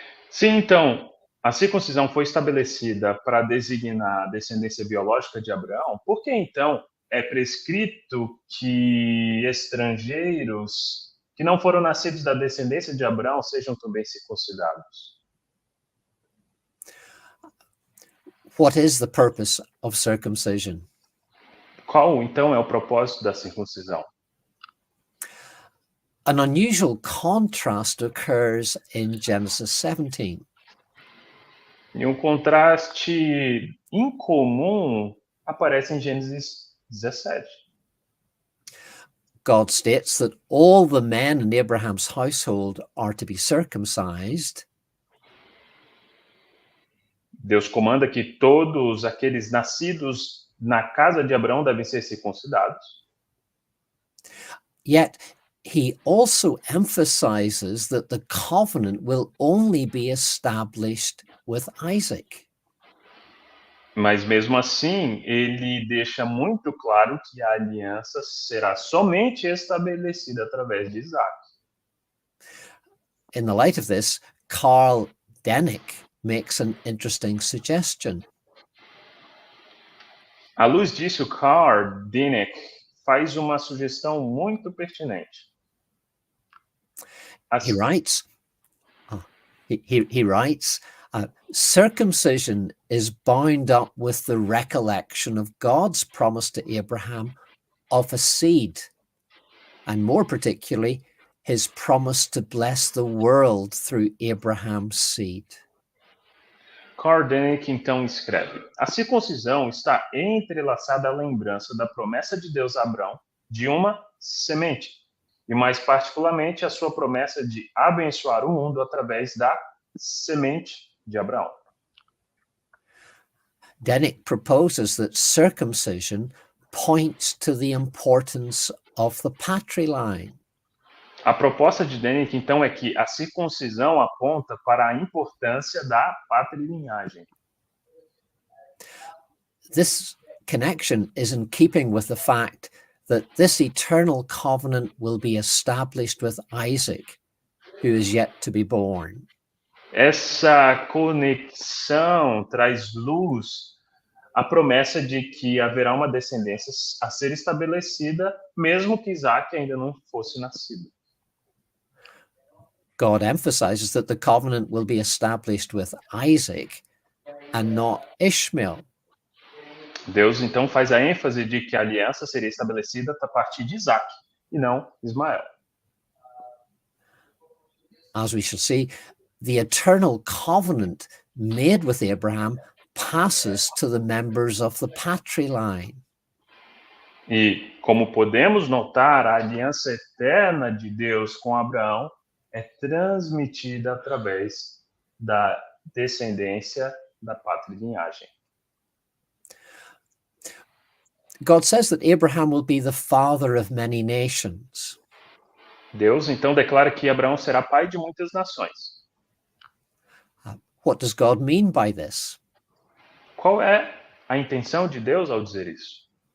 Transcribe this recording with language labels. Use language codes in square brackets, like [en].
[pt] Se então a circuncisão foi estabelecida para designar a descendência biológica de Abraão, por que então é prescrito que estrangeiros que não foram nascidos da descendência de Abraão sejam também circuncidados? [en] What is the purpose of circumcision? [pt] Qual então é o propósito da circuncisão? [en] An unusual contrast occurs in Genesis 17. [pt] E um contraste incomum aparece em Gênesis 17. [en] God states that all the men in Abraham's household are to be circumcised. [pt] Deus comanda que todos aqueles nascidos na casa de Abraão devem ser circuncidados. [en] Yet he also emphasizes that the covenant will only be established with Isaac. [pt] Mas mesmo assim, ele deixa muito claro que a aliança será somente estabelecida através de Isaac. [en] In the light of this, Carl Denick makes an interesting suggestion. [pt] À luz disso, Carl Denick faz uma sugestão muito pertinente. [en] He writes, he writes, circumcision is bound up with the recollection of God's promise to Abraham of a seed, and more particularly, his promise to bless the world through Abraham's seed. [pt] Kardec então escreve: a circuncisão está entrelaçada à lembrança da promessa de Deus a Abraão de uma semente, e mais particularmente a sua promessa de abençoar o mundo através da semente de Abraão. [en] Denick proposes that circumcision points to the importance of the patriline. [pt] A proposta de Denick, então, é que a circuncisão aponta para a importância da patrilinhagem. [en] This connection is in keeping with the fact that this eternal covenant will be established with Isaac, who is yet to be born. [pt] Essa conexão traz luz à promessa de que haverá uma descendência a ser estabelecida, mesmo que Isaac ainda não fosse nascido. [en] God emphasizes that the covenant will be established with Isaac and not Ishmael. [pt] Deus então faz a ênfase de que a aliança seria estabelecida a partir de Isaac e não Ismael. [en] As we shall see, the eternal covenant made with Abraham passes to the members of the patriline. [pt] E, como podemos notar, a aliança eterna de Deus com Abraão é transmitida através da descendência da patrilinhagem. [en] God says that Abraham will be the father of many nations. [pt] Deus então declara que Abraão será pai de muitas nações. [en] What does God mean by this? [pt] Qual é a intenção de Deus ao dizer isso?